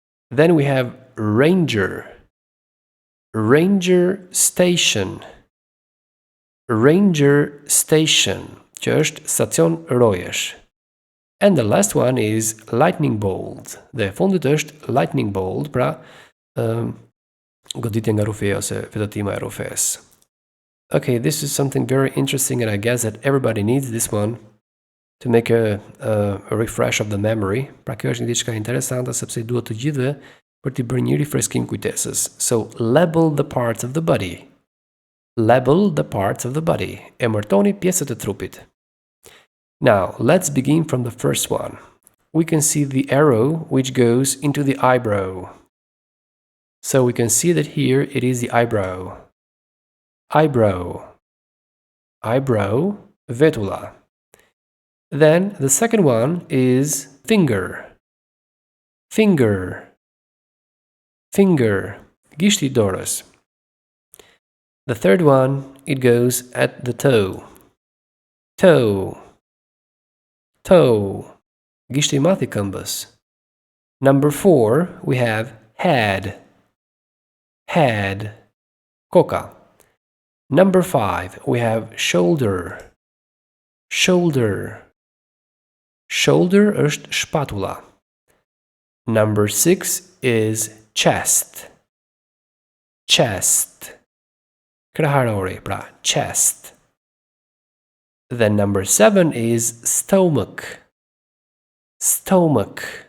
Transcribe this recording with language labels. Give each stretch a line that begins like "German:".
English: Then we have ranger. Ranger station.
Albanian: Ranger station, që është stacion rojesh.
English: And the last one is lightning bolt.
Albanian: Dhe e fundit është lightning bolt, pra goditja nga rufeja ose vetëtima e rufes.
English: Okay, this is something very interesting, and I guess that everybody needs this one to make a refresh of the memory.
Albanian: Pra kjo është një diçka interesante sepse duhet të gjithëve për t'i bërë një rifreskim kujtesës.
English: So, label the parts of the body. Label the parts of the body.
Albanian: Emërtoni pjesët e trupit.
English: Now, let's begin from the first one. We can see the arrow which goes into the eyebrow. So we can see that here it is the eyebrow. Eyebrow. Eyebrow, vetula. Then the second one is finger. Finger. Finger.
Albanian: Gishti I dorës.
English: The third one, it goes at the toe.
Albanian: Toe. Toe. Gishti I madh I këmbës.
English: Number 4, we have head. Head. Koka. Number 5, we have shoulder. Shoulder.
Albanian: Shoulder është shpatula.
English: Number 6 is chest. Chest.
Albanian: Kraharori, pra,
English: chest. Then number 7 is stomach. Stomach.